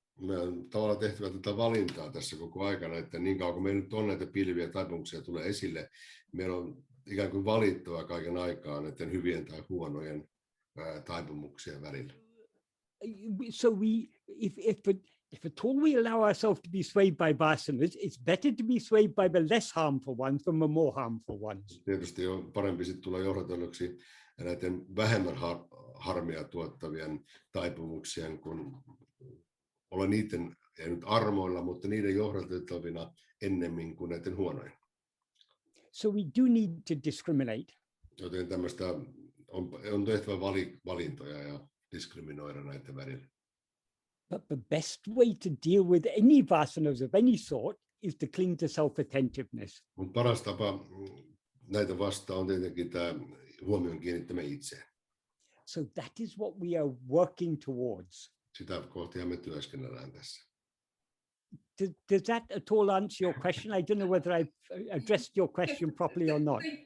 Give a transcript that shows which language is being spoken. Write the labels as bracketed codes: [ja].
[fi] Me on tavallaan tehtävä tätä valintaa tässä koko aikana, että niin kauan kun meillä nyt on näitä pilviä taipumuksia tulee esille, meillä on ikään kuin valittava kaiken aikaa näiden hyvien tai huonojen taipumuksien välillä. [en] So if at all we allow ourselves to be swayed by vasanas, it's better to be swayed by the less harmful ones than the more harmful ones. [fi] Tietysti on parempi sitten tulla johdatelluksi näiden vähemmän harmia tuottavien taipumuksien, kun olla niiden, ei nyt armoilla, mutta niiden johdateltavina ennemmin kuin näiden huonojen. [en] So we do need to discriminate. [fi] Joten tämmöistä on tehtävä valintoja ja diskriminoida näiden välillä. [en] But the best way to deal with any vasanas of any sort is to cling to self-attentiveness. [fi] Mutta paras tapa näitä vastaan on tietenkin tämä huomion kiinnittäminen itseen. [en] So that is what we are working towards. [fi] Sitä kohtia me työskennellään tässä. [en] Does that at all answer your question? I don't know whether I've addressed your question properly or not.